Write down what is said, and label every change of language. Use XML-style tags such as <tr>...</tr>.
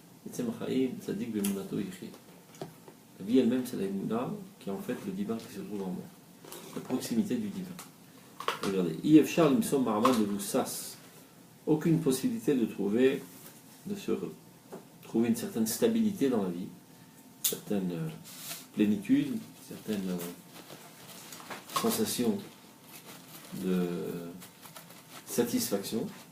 <he>עצם החיים, צדיק באמונתו יחיה.</he> <fr>La vie elle-même, c'est la émouna, qui est en fait le divin qui se trouve en moi. La proximité du divin. Regardez,</fr> <he>אי אפשר למצוא מעמד מבוסס.</he> <fr>Aucune possibilité de trouver une certaine stabilité dans la vie, une certaine plénitude, une certaine sensation de satisfaction.</fr>